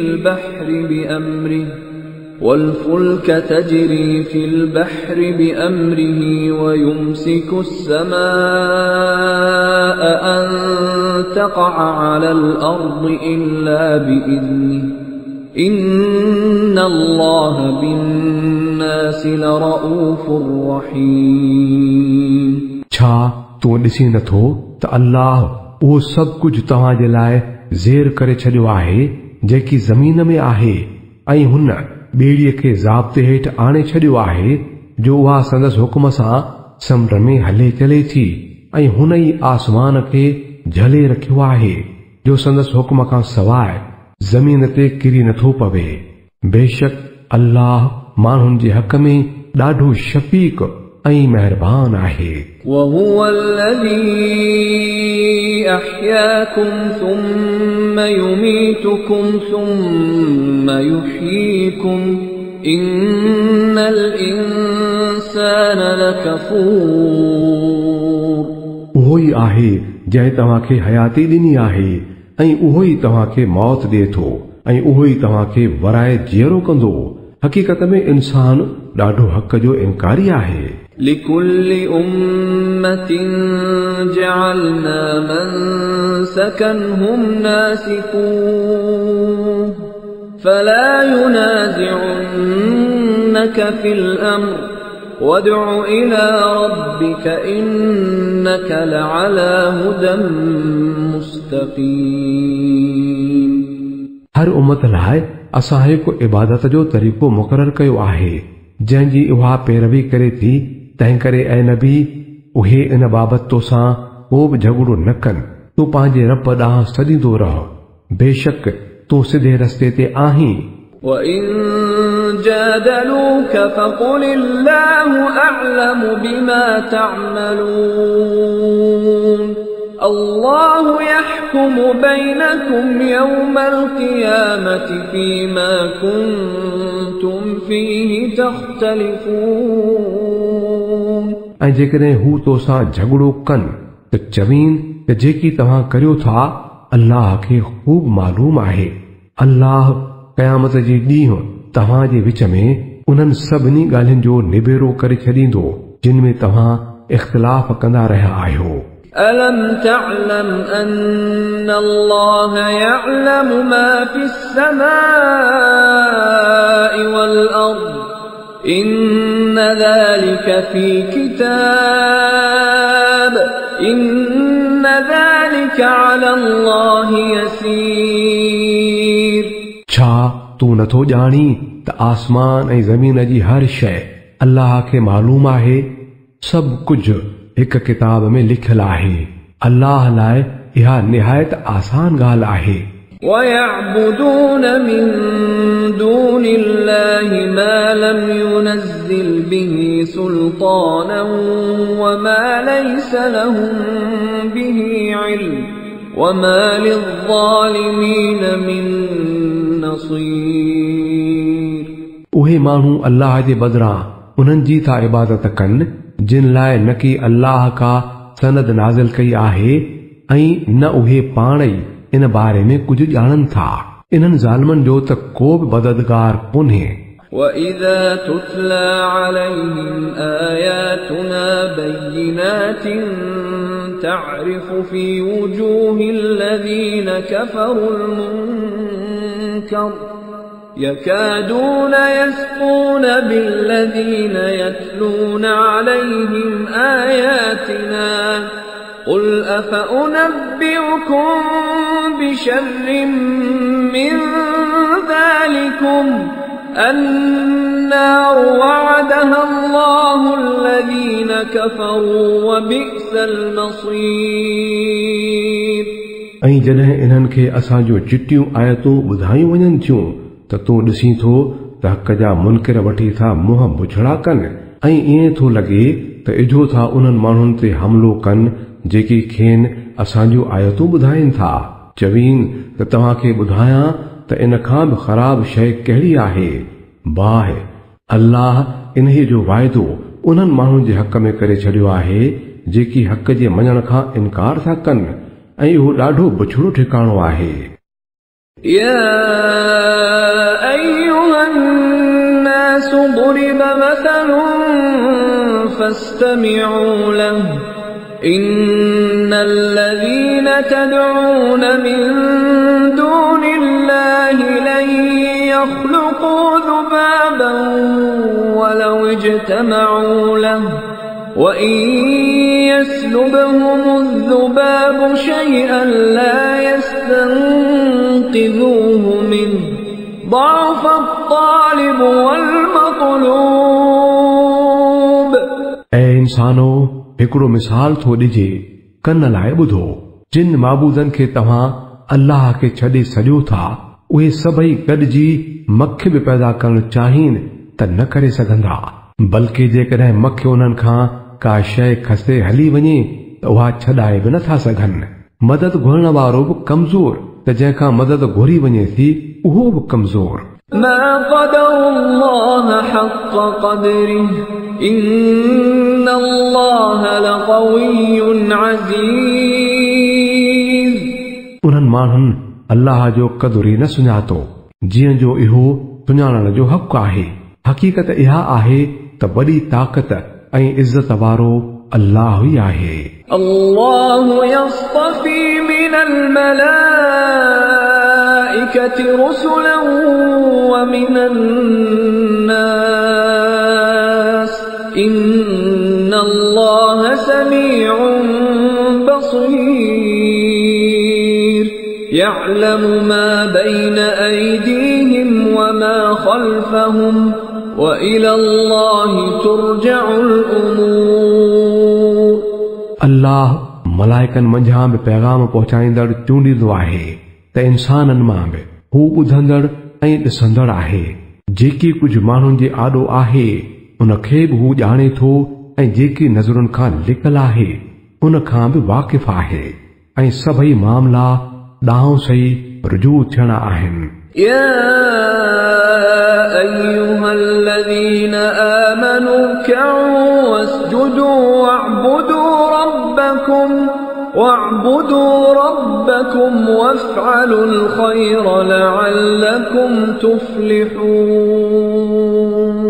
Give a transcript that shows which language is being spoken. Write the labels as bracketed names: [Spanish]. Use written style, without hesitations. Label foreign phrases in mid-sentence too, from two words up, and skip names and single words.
[Arabic] في البحر بأمره ويمسك السماء أن تقع على الأرض إلا بإذنه إن الله بالناس لرؤوف رحيم। [Sindhi] छा तूं ॾिसी नथो त अल्लाह उहो सभु कुझु तव्हां जे लाइ ज़ेर करे छॾियो आहे जेकी ज़मीन में आहे ऐं हुन ॿेड़ीअ खे ज़ाब्ते हेठि आणे छॾियो आहे जो उहा संदसि हुकुम सां समुंड में हले चले थी ऐं हुन ई आसमान खे झले रखियो आहे जो संदसि हुकुम खां सवाइ ज़मीन ते किरी नथो पवे। बेशक अल्लाह माण्हुनि जे हक़ में ॾाढो शफ़ीक़ ऐं महिरबान आहे। [Arabic] وهو الذي أحياكم ثم يميتكم ثم يحييكم إن الإنسان لكفور। [Sindhi] उहो ई आहे जंहिं तव्हांखे हयाती ॾिनी आहे ऐं उहो ई तव्हांखे मौत ॾिए थो ऐं उहो ई तव्हांखे वराए जीअरो कंदो। हक़ीक़त में इंसान ॾाढो हक़ जो इनकारी आहे। [Arabic] لكل أمة جعلنا منسكا هم ناسكوه فلا ينازعنك في الأمر وادع إلى ربك إنك لعلى هدى مستقيم। [Sindhi] हर उम्मत लाइ असां हिकु इबादत जो तरीक़ो मुक़ररु कयो आहे जंहिंजी उहा पैरवी करे थी। तंहिं करे ऐं नबी उहे इन बाबति तोसां को बि झगड़ो न कनि। तूं पंहिंजे रब ॾांहुं सॾींदो रह। बेशक तूं सिधे रस्ते ते आहीं। [Arabic] وَإِن جَادَلُوكَ فَقُلِ اللَّهُ أَعْلَمُ بِمَا تَعْمَلُونَ الله يحكم بينكم يوم القيامة فيما كنتم فيه تختلفون। [Sindhi] ऐं जेकॾहिं हू तोसां झगड़ो कनि त चवीन त जेकी तव्हां करियो था अल्लाह खे ख़ूब मालूम आहे। अल्लाह क़यामत जे ॾींहुं तव्हां जे विच में उन्हनि सभिनी ॻाल्हियुनि जो निबेरो करे छॾींदो जिन में तव्हां इख़्तिलाफ़ कंदा रहिया आहियो। [Arabic] ألم تعلم أن الله يعلم ما في السماء والأرض إن ذلك في كتاب إن ذلك على الله يسير। [Sindhi] छा तूं नथो ॼाणी त आसमान ऐं ज़मीन जी हर शइ अल्लाह खे मालूम आहे। सभु कुझु हिक किताब में लिखियलु आहे। अल्लाह लाइ इहा निहायत आसान ॻाल्हि आहे। [Arabic] وَيَعْبُدُونَ مِن دُونِ اللَّهِ مَا لَمْ يُنَزِّلْ بِهِ سُلْطَانًا وَمَا لَيْسَ لَهُم بِهِ عِلْمٌ وَمَا لِلظَّالِمِينَ مِن نَصِيرٍ। [Sindhi] उहे माण्हू अल्लाह जे बदिरां उन्हनि जी था इबादत कनि जिन लाइ न की अल्लाह का सनद नाज़िल कई आहे ऐं न उहे पाण ई इन बारे में कुझु ॼाणनि था। इन्हनि ज़ालिमनि जो त को बि मददगार कोन्हे। [Arabic] وَإِذَا تُتْلَى عَلَيْهِمْ آيَاتُنَا بَيِّنَاتٍ تَعْرِفُ فِي وُجُوهِ الَّذِينَ كَفَرُوا الْمُنكَرَ يَكَادُونَ يَسْطُونَ بِالَّذِينَ يَتْلُونَ عَلَيْهِمْ آيَاتِنَا قُلْ أَفَأُنَبِّئُكُم بِشَرٍّ مِّن ذَلِكُمْ النَّارُ وَعَدَهَا اللَّهُ الَّذِينَ كَفَرُوا وَبِئْسَ الْمَصِيرُ। [Sindhi] ऐं जॾहिं इन्हनि खे असां जो चिटियूं आयतूं ॿुधायूं वञनि थियूं त तूं ॾिसीं थो त हक़ जा मुनकिर वठी था मुंहं बुछड़ा कनि ऐं ईअं थो लॻे त इझो था उन्हनि माण्हुनि ते हमिलो कनि जेकी खेनि असां जूं आयतूं ॿुधाइनि था। चवीन त तव्हांखे ॿुधायां त इन खां बि ख़राब शइ कहिड़ी आहे। बाहि अल्लाह इन्हे जो वाइदो उन्हनि माण्हुनि जे हक़ में करे छॾियो आहे जेकी हक़ जे मञण खां इनकार था कनि ऐं इहो ॾाढो बुछड़ो ठिकाणो आहे। [Arabic] يا أيها الناس ضرب مثل فاستمعوا له إن الذين تدعون من دون الله لن يخلقوا ذبابا ولو اجتمعوا له وإن يسلبهم الذباب شيئا لا يستنقذوه منه ضعف الطالب والمطلوب। [Sindhi] ऐं इंसानो हिकिड़ो मिसाल थो ॾिजे कन लाइ ॿुधो। जिन माबूदनि खे तव्हां अल्लाह खे छॾे सॼो था उहे सभई गॾिजी मख बि पैदा करणु चाहीनि त न करे सघंदा बल्कि जेकॾहिं मख उन्हनि खां का शइ खसे हली वञे त उहा छॾाए बि नथा सघनि। मदद घुरण वारो बि कमज़ोर त जंहिंखां मदद घुरी वञे थी उहो बि कमज़ोर। [Arabic] ما قدر الله حق قدره إن الله لقوي عزيز। [Sindhi] उन्हनि माण्हुनि अल्लाह जो क़दुर ई न सुञातो जीअं जो इहो सुञाणण जो हक़ आहे। हक़ीक़त इहा आहे त वॾी ताक़त ऐं इज़त वारो अल्लाह ई आहे। [Arabic] الله يصطفي من الملائكة رسلا ومن الناس إن الله سميع بصير يعلم ما بين أيديهم وما خلفهم وإلى الله ترجع الأمور। [Sindhi] अल्लाह मलाइकनि मंझां बि पैगाम पहुचाईंदड़ चूंडींदो आहे त इंसाननि मां बि हू ॿुधंदड़ ऐं ॾिसंदड़ आहे। जेकी कुझु माण्हुनि जे आॾो आहे उन खे बि हू ॼाणे थो ऐं जेकी नज़रुनि खां लिकल आहे उन खां बि वाक़िफ़ आहे ऐं सभई मामला ॾांहुं सही रुजू थियणा आहिनि। [Arabic] يا أيها الذين آمنوا اركعوا واسجدوا واعبدوا ربكم وافعلوا الخير لعلكم تفلحون।